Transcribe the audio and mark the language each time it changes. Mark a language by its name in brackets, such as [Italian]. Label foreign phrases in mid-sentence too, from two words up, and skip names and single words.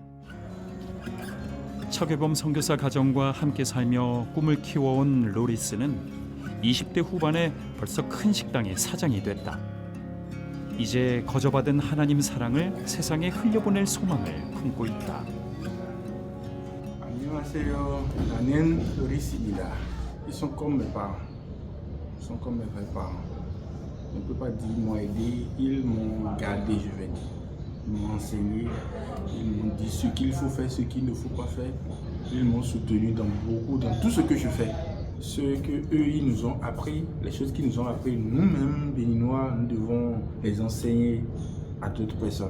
[Korean] 차괴범 선교사 가정과 함께 살며 꿈을 키워온 로리스는 20대 후반에 벌써 큰 식당의 사장이 됐다. 이제 거저받은 하나님 사랑을 세상에 흘려보낼 소망을 품고 있다. 안녕하세요. 나는 로리스입니다. [French] Ils sont comme mes parents. Ils sont comme mes vrais parents. Je ne peux pas dire m'ont aidé, ils m'ont gardé, je vais dire. Ils m'ont enseigné, ils m'ont dit ce qu'il faut faire, ce qu'il ne faut pas faire. Ils m'ont soutenu dans tout ce que je fais. Ce que eux ils nous ont appris, les choses qu'ils nous ont appris, nous-mêmes, Béninois, nous devons les enseigner à d'autres personnes.